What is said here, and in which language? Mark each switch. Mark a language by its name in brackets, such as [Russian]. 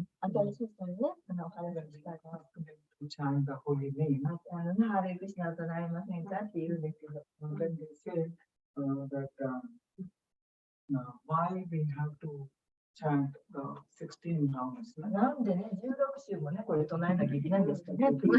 [Japanese] 新しい人にね、お話ししたいな。 [English] chant the holy name. [Japanese] ハレクシナを唱えませんかって言うんですけど。 [English] When they say that why we have to chant the 16 rounds. [Japanese] なんでね、16週もね、これ唱えなきゃいけないんですかね。